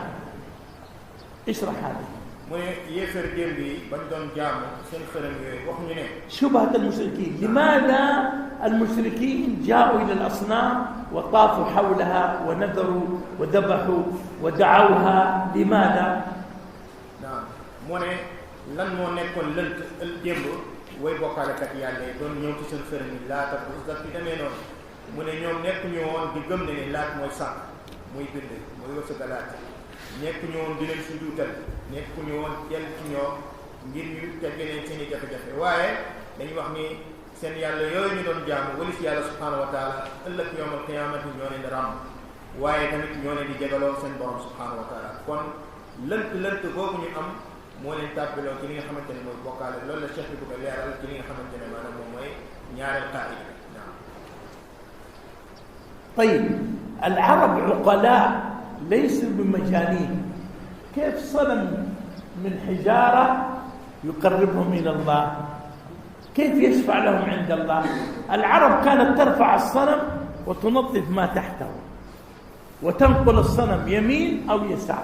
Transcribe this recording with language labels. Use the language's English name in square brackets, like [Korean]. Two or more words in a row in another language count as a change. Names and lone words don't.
[Arabic] اشرح هذا. شبهة المشركين. لماذا المشركين جاءوا إلى الأصنام وطافوا حولها ونذروا وذبحوا ودعوها؟ لماذا؟ [Wolof] نعم lan moo nekkoon lënt démb way bokkaalekat yàlla yi doon ñëw ci seen xërëm yi laata Uzza fi demee noonu mu ne ñoom nekk ñu woon di gëm ne ne laat mooy sànq muy bind muy wërsëgalaat nekk ñu woon di leen si duutal nekk ñu woon jël ci ñoom ngir ñu tegge leen seen i jafe-jafe, waaye dañuy wax ni seen yàlla yooyu ñu doon jaamu walis yàlla [Arabic] سبحانه وتعالى [Wolof] ëllëg [Arabic] يوم القيامة [Wolof] ñoo leen di ràmm, waaye tamit ñoo leen di jegaloo seen borom [Arabic] سبحانه وتعالى. [Wolof] kon lënt boobu ñu am moo leen tàbbiloo ci li nga xamante ne mooy bokkaale. loolu la cheikh bi bëgg a leeral ci li nga xamante ne maanaam moom mooy ñaareel qaida. naam. [Arabic] طيب العرب عقلاء ليسوا بمجانين. كيف صنم من حجارة يقربهم إلى الله؟ كيف يشفع لهم عند الله؟ العرب كانت ترفع الصنم وتنظف ما تحته وتنقل الصنم يمين أو يسار.